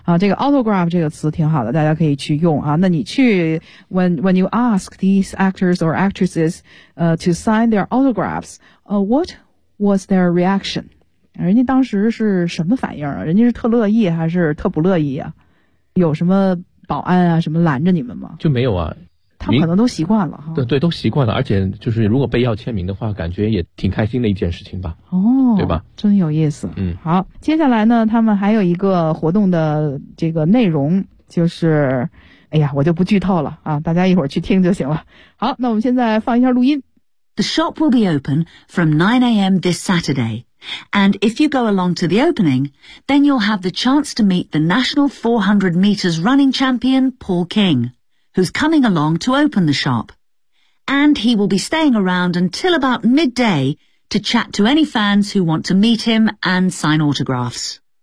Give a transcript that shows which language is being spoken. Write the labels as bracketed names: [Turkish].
[Chinese] 啊，这个 autograph 这个词挺好的，大家可以去用啊。那你去 [English] when you ask these actors or actresses to sign their autographs, what was their reaction? [Chinese] 人家当时是什么反应啊？人家是特乐意还是特不乐意啊？有什么？保安啊什么拦着你们吗？就没有啊，他们可能都习惯了。对对，都习惯了，而且就是如果被要签名的话，感觉也挺开心的一件事情吧。哦，对吧，真有意思。嗯，好，接下来呢他们还有一个活动的这个内容，就是哎呀我就不剧透了啊，大家一会儿去听就行了。好，那我们现在放一下录音。 [English] The shop will be open from 9 a.m. this SaturdayAnd if you go along to the opening, then you'll have the chance to meet the national 400 meters running champion, Paul King, who's coming along to open the shop. And he will be staying around until about midday to chat to any fans who want to meet him and sign autographs.